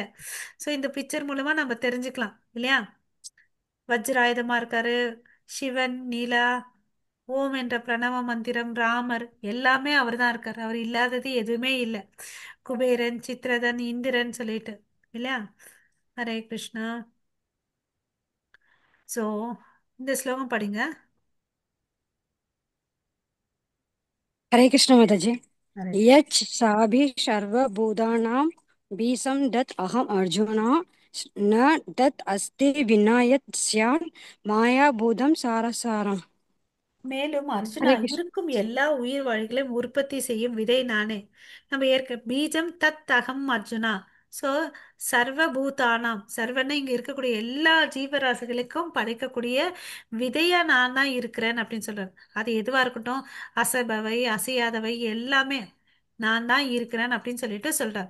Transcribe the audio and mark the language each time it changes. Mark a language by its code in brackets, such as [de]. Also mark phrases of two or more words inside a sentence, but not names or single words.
[ta] ஸோ இந்த பிக்சர் மூலமா நம்ம தெரிஞ்சுக்கலாம், இல்லையா? வஜ்ராயுதமா இருக்காரு, சிவன், நீலா, ஓம் என்ற பிரணவ மந்திரம், ராமர், எல்லாமே அவர் தான் இருக்கார். அவர் இல்லாதது எதுவுமே இல்லை. குபேரன், சித்ரதன், இந்திரன் சொல்லிட்டு, இல்லையா? [hi] हरे कृष्णा. [ta] ஸோ இந்த ஸ்லோகம் படிங்க. [hi] हरे कृष्ण माताजी। [ta] ஹரே [sa] यच् साभि सर्वभूतानां बीजं दत् अहम् अर्जुन न दत् अस्ति विना यत् स्यात् मायाभूतं सारसारम्। [ta] மேலும் அர்ஜுனா, [hi] हरे कृष्ण। [ta] இருக்கும் எல்லா உயிர் வாழிகளையும் உற்பத்தி செய்யும் விதை நானே. நம்ம ஏற்க [sa] बीजं तत् अहम् अर्जुन. [ta] ஸோ சர்வபூதானாம், சர்வன்னு இங்க இருக்கக்கூடிய எல்லா ஜீவராசிகளுக்கும் படைக்கக்கூடிய விதையா நான் தான் இருக்கிறேன் அப்படின்னு சொல்றாரு. அது எதுவா இருக்கட்டும், அசைபவை அசையாதவை எல்லாமே நான் தான் இருக்கிறேன் அப்படின்னு சொல்லிட்டு சொல்றார்.